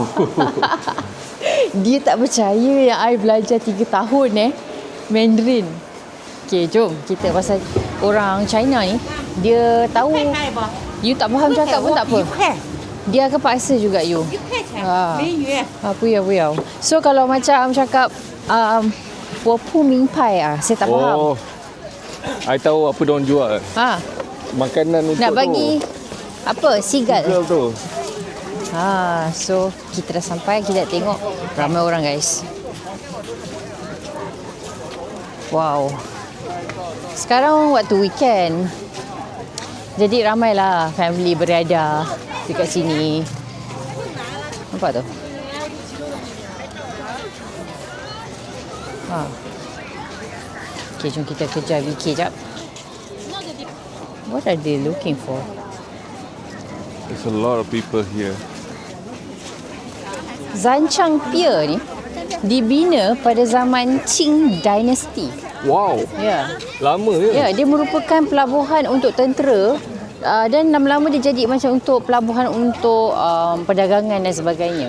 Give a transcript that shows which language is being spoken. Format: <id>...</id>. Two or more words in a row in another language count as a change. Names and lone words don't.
<ms>Dia tak percaya yang I belajar 3 tahun Mandarin. Okay, jom kita pasal orang China ni, dia tahu you tak faham cakap pun tak apa. Dia akan paksa juga you. Apa ya. So kalau macam cakap</ms> <zh>我不明白</zh> <ms>saya tak faham. I tahu apa diorang jual. Makanan untuk nak bagi apa? Seagull tu. So kita dah sampai, kita tengok ramai orang guys. Wow. Sekarang waktu weekend, jadi ramailah family berada dekat sini. Nampak tu? Okay, jom kita kejar VK jap.</ms> <en>What are they looking for? There's a lot of people here.</en> <ms>Zanchang Pier ni dibina pada zaman Qing Dynasty. Wow. Ya. Lama je. Ya, dia merupakan pelabuhan untuk tentera dan lama-lama dia jadi macam untuk pelabuhan untuk perdagangan dan sebagainya.</ms>